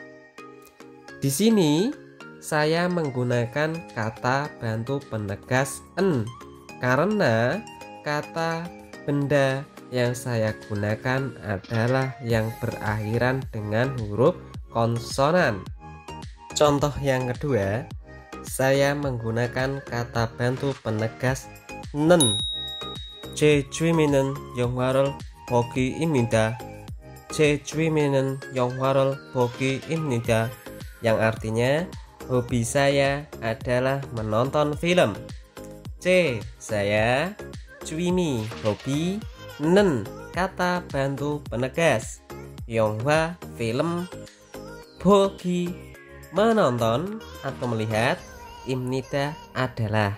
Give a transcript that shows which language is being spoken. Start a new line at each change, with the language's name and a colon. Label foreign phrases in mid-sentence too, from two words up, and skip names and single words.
Indonesian: Di sini saya menggunakan kata bantu penegas en karena kata benda yang saya gunakan adalah yang berakhiran dengan huruf konsonan. Contoh yang kedua, saya menggunakan kata bantu penegas nen.
Korean: 제 취미는 영화를 보기입니다. 제 취미는 영화를 보기입니다,
Indonesian: yang artinya hobi saya adalah menonton film. C saya, 취미 hobi, nen kata bantu penegas, 영화 film, 보기 menonton atau melihat, imnida adalah.